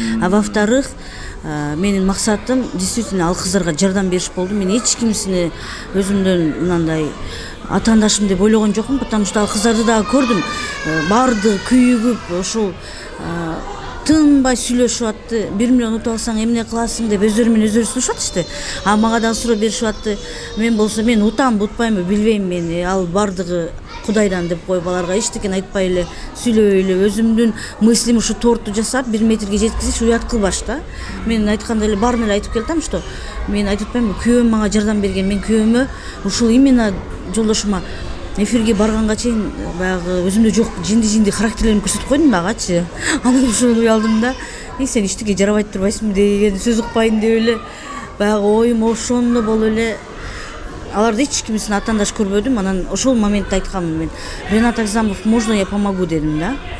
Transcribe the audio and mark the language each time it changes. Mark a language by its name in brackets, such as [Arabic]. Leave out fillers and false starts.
[Kyrgyz] А во-вторых, менин максатым действительно ал кыздарга жардам бериш болду. Мен эч кимсини өзүмдөн мындай атаандашым деп ойлогон жокмун, потому что ал кыздарды дагы көрдүм. Баардыгы күйүгүп, ошол тынбай сүйлөшүп атты. 1 миллион утуп алсаң эмне кыласың деп өздөрү менен өздөрү сүйлөшүп атышты. А мага дагы суроо беришип атты. Мен болсо, мен утамбы, утпаймбы билбейм мен. Ал баардыгы Кудайдан деп коюп аларга эчтекен айтпай эле, сүйлөбөй эле өзүмдүн мыслим ушу торту жасап 1 метрге жеткизиш уят кылбаш да. Мен айтканда эле баарын эле айтып келдим, что мен айтып атпаймбы, күйөөм мага жардам берген. Мен күйөөмө ушул именно жолдошума эфирге барганга чейин баягы өзүмдө жок жинди характерлеримди көрсөтүп койдум агачы. Анан ошону уялдым да. Сен иштеге жарабай турбайсыңбы деген сөз укпайын деп эле баягы оюм ошондо болуп эле аларды эч кимисин атаандаш көрбөдүм. Анан ошол моментте айтканмын мен. [Russian] Ренат Агзамов, можно я помогу дедим да.